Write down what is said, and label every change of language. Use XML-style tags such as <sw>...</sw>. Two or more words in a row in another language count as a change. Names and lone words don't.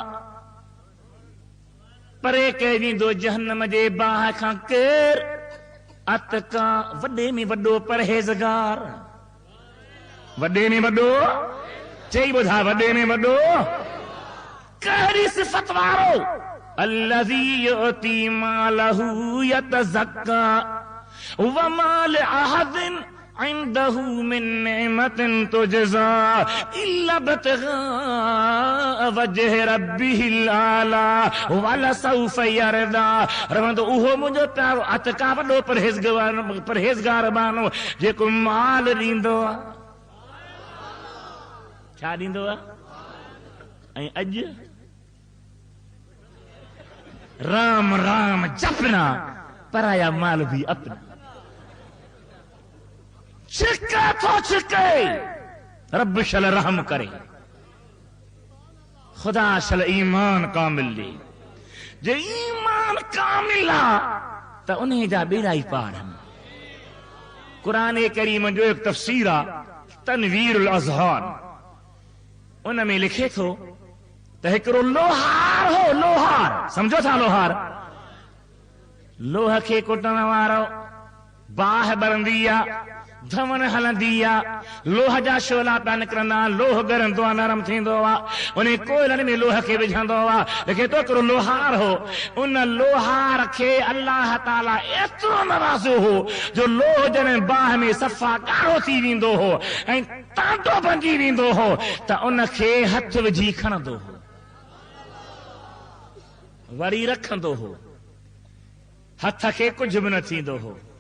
<sd>परे कईंदो जहन्नम जे बाह खां केर अतका वॾे में वॾो परहेज़गार वॾे में वॾो चई ॿुधा वॾे में वॾो कहिड़ी सिफ़त वारो</sd> <ar>الذي يؤتي ماله يتزكى وما لأحد عنده من نعمة تجزى إلا ابتغاء وجه ربه الأعلى ولسوف يرضى</ar> <sd>رمندو उहो मुंहिंजो प्यारो अतका वॾो परहेज़गार बानो जेको माल ॾींदो आहे छा ॾींदो आहे ऐं अॼु</sd> <hi>राम राम जपना पराया माल भी अपना</hi> <sd>छिके तो छिके रब शल रहम करे खुदा शल ईमान कामिल दे जे ईमान कामिल त उन्हें जा बेड़ा ही पार कुरान करीम जो एक तफसीर आहे تنویر الاذہان ان میں لکھے تھو تو ہکڑو لوہار ہو، لوہار سمجھو تھا، لوہ کے کٹن وارو باہ برندی دھون ہلندی لوہ جا شولا پیا نکرندا، لوہ گرندو نرم تھیندو انہیں کوئلن میں لوہ کے وجھندو لکھے تو ہکڑو لوہار ہو، ان لوہار کے اللہ تعالی ایترو نوازو ہو جو لوہ جن باہ میں صفا کارو تھی ویندو ہو ऐं تانٹو بنجی ویندو ہو تا ان کے ہتھ وجھی کھڑندو ہو وری رکھندو ہو، ہتھ کے کچھ بھی نہ تھیندو ہو۔</sd>